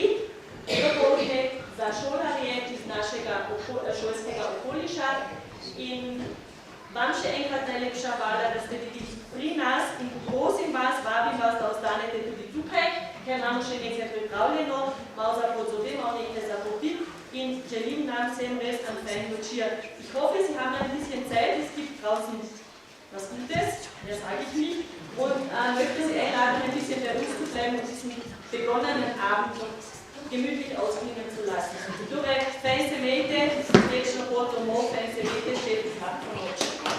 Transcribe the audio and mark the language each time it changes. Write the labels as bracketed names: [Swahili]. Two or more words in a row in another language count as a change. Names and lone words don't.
[Slovenian] Dopoldne za šolarje iz našega šolskega okoliša. In vam še enkrat najlepša hvala, da ste bili pri nas in prosim vas, vabim vas, da ostanete tudi tukaj, ker imamo še nekaj pripravljeno, malo za podzobe, malo nekaj za popit in želim nam vsem res [German] einen feinen [Slovenian] večer. [German] Ich hoffe, Sie haben ein bisschen Zeit, es gibt draußen was Gutes, das sage ich nicht, und möchte Sie einladen, ein bisschen bei uns zu bleiben und diesen begonnenen Abend gemütlich ausklingen zu lassen. [Slovenian] Durek, fajn se imejte, srečno pot domov, fajn se imejte, še v